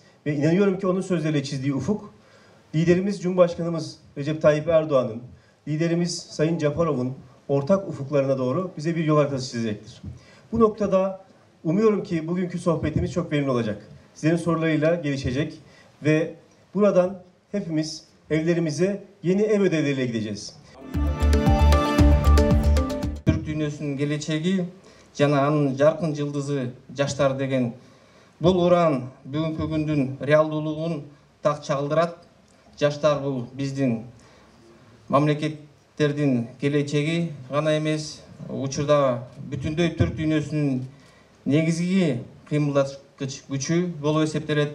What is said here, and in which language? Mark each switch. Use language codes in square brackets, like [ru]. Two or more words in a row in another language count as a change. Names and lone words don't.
[tr] Ve inanıyorum ki onun sözleriyle çizdiği ufuk, liderimiz Cumhurbaşkanımız Recep Tayyip Erdoğan'ın, liderimiz Sayın Japarov'un ortak ufuklarına doğru bize bir yol haritası çizecektir. Bu noktada umuyorum ki bugünkü sohbetimiz çok verimli olacak. Sizlerin sorularıyla gelişecek ve buradan hepimiz evlerimize yeni ev ödevleriyle gideceğiz. Türk dünyasının geleceği [ky] жана анын жаркын жылдызы жаштар деген бул уран бүгүнкү күндүн реалдуулугун так чагылдырат. Жаштар бул биздин мамлекеттердин келечеги гана эмес, учурда бүтүндөй Түрк дүйнөсүнүн негизги кыймылдаткыч күчү болуп эсептелет.